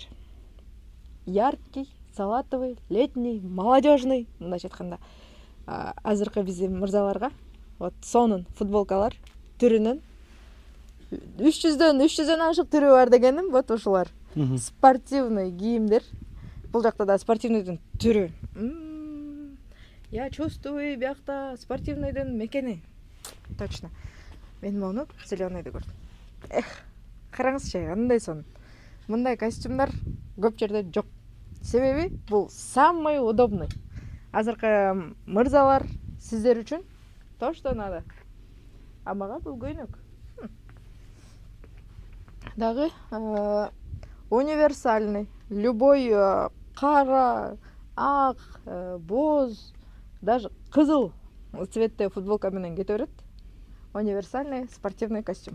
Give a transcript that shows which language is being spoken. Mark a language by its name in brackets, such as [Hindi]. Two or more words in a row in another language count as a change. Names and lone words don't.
[Russian] Яркий, салатовый, летний, молодежный, [Kyrgyz] мындайча айтканда. Азыркы биздин мырзаларга вот сонун футболкалар түрүнөн 300дөн ашык түрү бар дегеним, вот ушулар. Спортивный кийимдер. Бул жакта да спортивныйдын түрү. [Russian] Я чувствую [Kyrgyz] биякта спортивныйдын мекени. Точно. Мен мону зеленыйды көрдүм. Караңызчы, кандай сонун. Мындай костюмдар көп жерде жок. Себеби бул [Russian] самый удобный. [Kyrgyz] Азыркы мырзалар сиздер үчүн [Russian] то, что надо. [Kyrgyz] А мага бул көйнөк. Дагы универсальный. Любой кара, ак, боз, даже кызыл цветте футболка менен кете берет. [Russian] Универсальный спортивный костюм.